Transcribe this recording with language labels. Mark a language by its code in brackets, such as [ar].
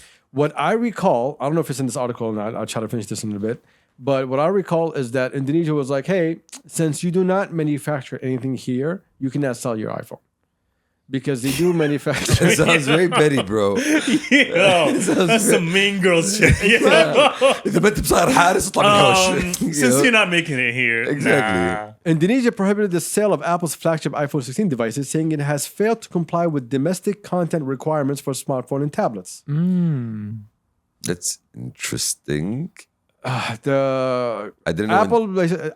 [en] What I recall, I don't know if it's in this article or not, I'll try to finish this in a bit, but what I recall is that Indonesia was like, hey, since you do not manufacture anything here, you cannot sell your iPhone. Because they do manufacture. It sounds very petty, bro. That's some mean girls shit. [ar] إذا بنت بصير حارس اطلع من الحوش. [en] Since you're not making it here. Exactly. Nah. Indonesia prohibited the sale of Apple's flagship iPhone 16 devices, saying it has failed to comply with domestic content requirements for smartphone and tablets. That's interesting. The I didn't know.